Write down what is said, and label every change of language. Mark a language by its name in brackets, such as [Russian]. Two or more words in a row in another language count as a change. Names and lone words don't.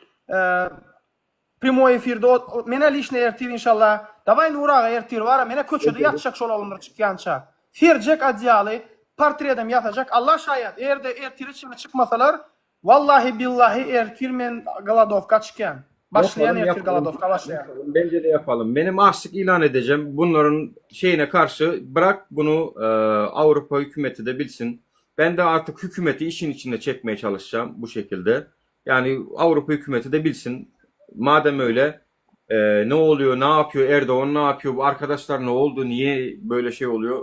[Turkmen] Primoy efirde mene lişne ertir inşallah. Давай Nuraga ertir var mene köçede ýatjak şol olumlar çykýança. Ferjek adyaly portretim ýatacak. Allah şaýat erde ertir içine çıkmasalar [Arabic] والله بالله [Turkmen] ertir men galadowka çykýan. Başlayan ertir galadowka başlayan. [Turkish] Bence de yapalım. Benim açlık ilan edeceğim. Bunların şeyine karşı bırak bunu Avrupa hükümeti de bilsin. Ben de artık hükümeti işin içine çekmeye çalışacağım bu şekilde. Yani Avrupa hükümeti de bilsin. Madem öyle ne oluyor, ne yapıyor, Erdoğan ne yapıyor, bu arkadaşlar ne oldu, niye böyle şey oluyor?